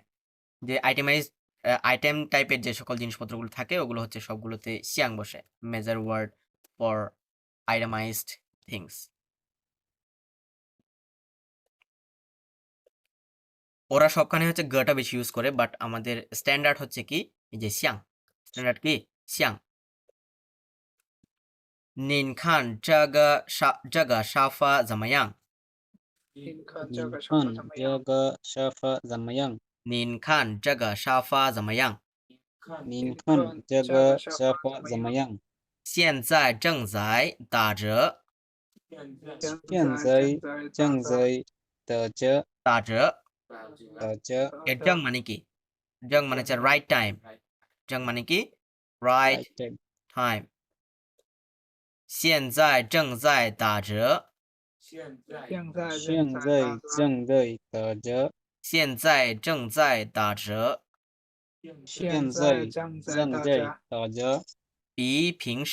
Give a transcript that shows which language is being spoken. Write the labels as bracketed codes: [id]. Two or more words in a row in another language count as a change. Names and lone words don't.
[bn] যে [en] itemized item [bn] টাইপের যে সকল জিনিসপত্রগুলো থাকে ওগুলো হচ্ছে সবগুলোতে শিয়াং বসে। [en] major word for itemized things. [bn] ওরা সবখানে হচ্ছে গটা বেশি ইউজ করে, বাট আমাদের স্ট্যান্ডার্ড হচ্ছে কি এই যে শিয়াং। স্ট্যান্ডার্ড কি? শিয়াং। [zh] 您看这个沙发怎么样？您看这个沙发怎么样？您看这个沙发怎么样？您看这个沙发怎么样？现在正在打折。现在正在打折，打折打折。 [bn] এর জং মানে কি? জং মানে হচ্ছে [en] right time. [bn] জং মানে কি? রাইট [en] Right time. [zh] টাইম। 现在正在打折。现在正在打折，现在正在打折。现在正在打折，比平时